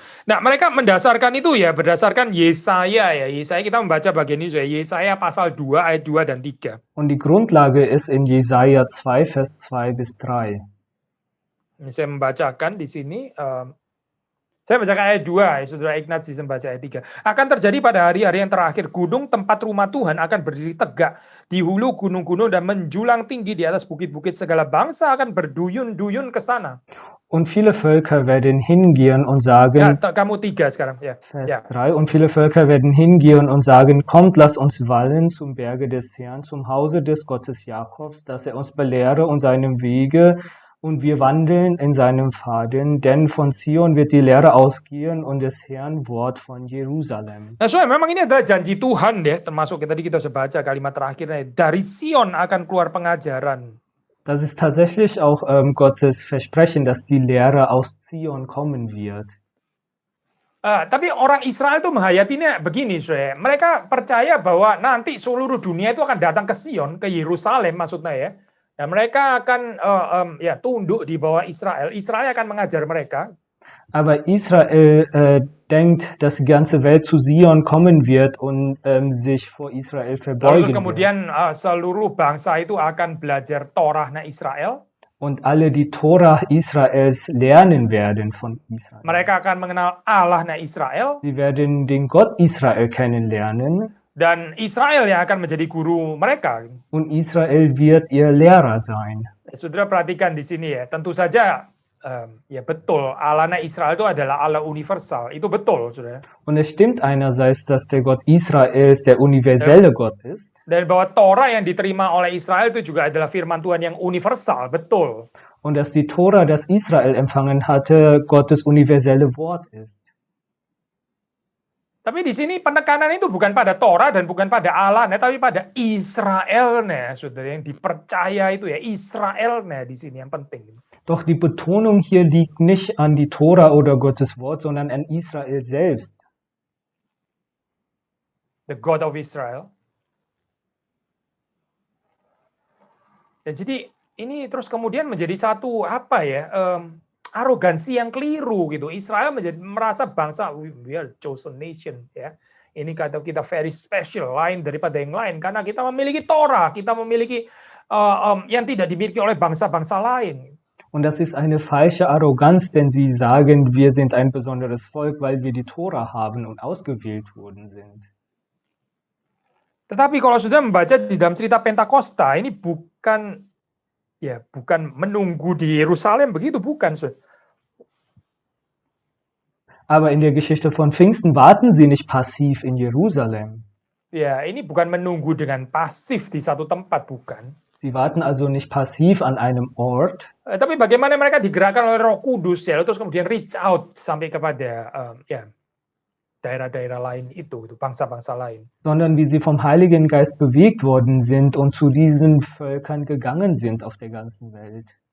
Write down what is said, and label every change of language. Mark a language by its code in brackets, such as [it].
[id] Nah, mereka mendasarkan itu ya berdasarkan Yesaya ya. Yesaya kita membaca bagian ini ya. Yesaya pasal 2 ayat 2 dan 3. [de] Und die Grundlage ist in Jesaja 2, Vers 2 bis 3. [id] Ini saya membacakan di sini. Saya bacakan ayat 2, ya, Saudara Ignaz bisa membaca ayat 3. Akan terjadi pada hari-hari yang terakhir, gunung tempat rumah Tuhan akan berdiri tegak di hulu gunung-gunung dan menjulang tinggi di atas bukit-bukit. Segala bangsa akan berduyun-duyun ke sana. [de] Und viele Völker werden hingehen und sagen, [id] Ya, kamu 3 sekarang. Ya. [de] Vers [id] Ya. [de] 3, und viele Völker werden hingehen und sagen, kommt, lass uns wallen zum Berge des Herrn, zum Hause des Gottes Jakobs, dass er uns belehre und seinem Wege, und wir wandeln in seinem Pfaden, denn von Zion wird die Lehre ausgehen und des Herrn Wort von Jerusalem. [id] Nah, soalnya memang ini adalah janji Tuhan ya, termasuk tadi kita sudah baca kalimat terakhirnya, dari Sion akan keluar pengajaran. [de] Das ist tatsächlich auch Gottes Versprechen, dass die Lehre aus Zion kommen wird. [id] Tapi orang Israel itu menghayatinya begini, soalnya mereka percaya bahwa nanti seluruh dunia itu akan datang ke Sion, ke Yerusalem maksudnya ya. Dan mereka akan tunduk di bawah Israel. Israel akan mengajar mereka. [de] Aber Israel denkt, dass die ganze Welt zu Sion kommen wird und sich vor Israel [id] Lalu [de] verbeugen wird. [id] kemudian seluruh bangsa itu akan belajar Torahnya Israel. [de] Und alle die Tora Israels lernen werden von Israel. [id] Mereka akan mengenal Allahnya Israel. [de] Sie werden den Gott Israel kennenlernen. [id] Dan Israel yang akan menjadi guru mereka. [de] Und Israel wird ihr Lehrer sein. [id] Saudara perhatikan di sini ya, tentu saja ya betul, Allahnya Israel itu adalah Allah universal. Itu betul, saudara. [de] Und es stimmt einerseits, dass der Gott Israels der universelle Gott ist. [id] Dan bahwa Torah yang diterima oleh Israel itu juga adalah firman Tuhan yang universal, betul. [de] Und dass die Tora, das Israel empfangen hatte, Gottes universelle Wort ist. [id] Tapi di sini penekanan itu bukan pada Torah dan bukan pada Allah, tapi pada Israelnya, saudara, yang dipercaya itu ya Israelnya di sini yang penting. [de] Doch die Betonung hier liegt nicht an die Tora oder Gottes Wort, sondern an Israel selbst. [en] The God of Israel. [id] Dan jadi ini terus kemudian menjadi satu apa ya? Arogansi yang keliru gitu. Israel merasa bangsa [en] we are chosen nation [id] ya. Ini kata kita [en] very special, [id] lain daripada yang lain karena kita memiliki Torah, kita memiliki yang tidak dimiliki oleh bangsa-bangsa lain. [de] Und das ist eine falsche Arroganz, denn sie sagen, wir sind ein besonderes Volk, weil wir die Tora haben und ausgewählt worden sind. [id] Tetapi kalau sudah membaca di dalam cerita Pentakosta, ini bukan menunggu di Yerusalem begitu, bukan. [de] Aber in der Geschichte von Pfingsten warten sie nicht passiv in Jerusalem. [id] Ya, ini bukan menunggu dengan pasif di satu tempat, bukan. [de] Sie warten also nicht passiv an einem Ort. [id] Tapi bagaimana mereka digerakkan oleh Roh Kudus ya, terus kemudian [en] reach out [id] sampai kepada daerah-daerah lain itu bangsa-bangsa lain. [de] Sondern wie sie vom Heiligen Geist bewegt worden sind und zu diesen Völkern gegangen sind auf der ganzen Welt.